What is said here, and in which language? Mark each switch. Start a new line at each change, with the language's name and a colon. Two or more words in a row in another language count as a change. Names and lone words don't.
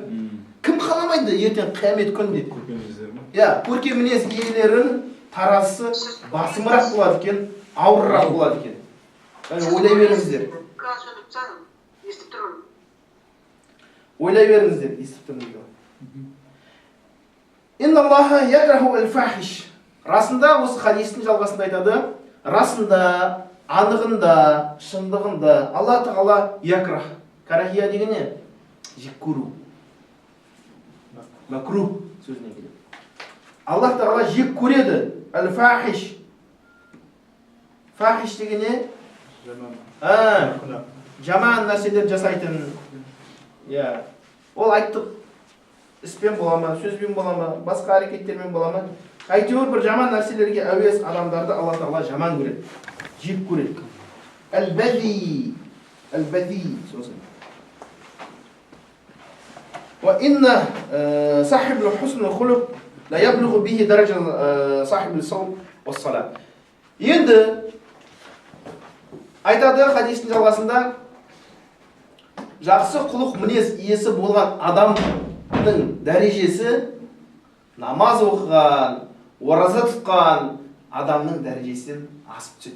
Kazakh: Кім қаламайды ертең қиямет күнінде? Көркем мінез иелерін таразысы басымырақ болады екен, ауырырақ болады екен. Ойлай беріңіздер. естіп тұрмын. Ойлай беріңіз деп естіп тұрмын дейді.
Arabic: إن الله يكره الفاحش.
Kazakh: Расында осы хадистің жалғасында айтады, расында, анығында, шындығында Алла Тағала якрах. Карахия деген не? Жек көру. Макрух сөзінен келеді. Аллах Тағала жек көреді. Аль-фахиш. Фахиш деген не? Жаман нәрселер жасайтын. Ол айттық, іспен бола ма, сөзбен бола ма, басқа әрекеттермен бола ма? Әйтеуір бір жаман нәрселерге әуес адамдарды Алла Тағала жаман көреді, жек көреді. Әл-бәзи. Әл-бәзи.
Arabic: وإن صاحب حسن خلق لا يبلغ به درجة صاحب الصوم والصلاة.
Kazakh: Енді айтады хадистің жалғасында, жақсы құлық мінез иесі болған адамның дәрежесі намаз оқыған, ораза тұтқан адамның дәрежесінен асып түседі.